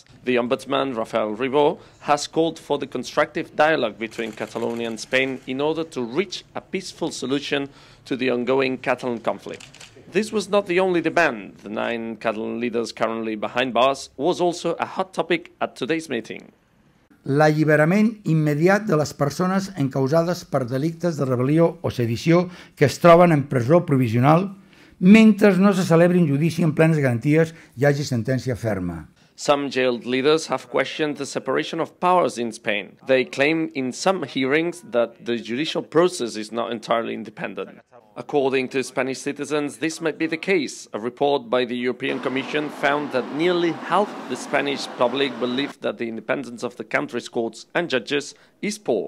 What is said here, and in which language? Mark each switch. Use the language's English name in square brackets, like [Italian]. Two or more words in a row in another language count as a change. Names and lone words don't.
[English] The Ombudsman, Mariano Rajoy, has called for the constructive dialogue between Catalonia and Spain in order to reach a peaceful solution to the ongoing Catalan conflict. This was not the only demand. The 9 Catalan leaders currently behind bars was also a hot topic at today's meeting. [Catalan] L'alliberament immediat de les persones encausades per delictes de rebel·lió o sedició que es troben en presó provisional mentre no se celebri un judici en plenes garanties i hi hagi sentència ferma. [English] Some jailed leaders have questioned the separation of powers in Spain. They claim in some hearings that the judicial process is not entirely independent. According to Spanish citizens, this might be the case. A report by the European Commission found that nearly half the Spanish public believe that the independence of the country's courts and judges is poor.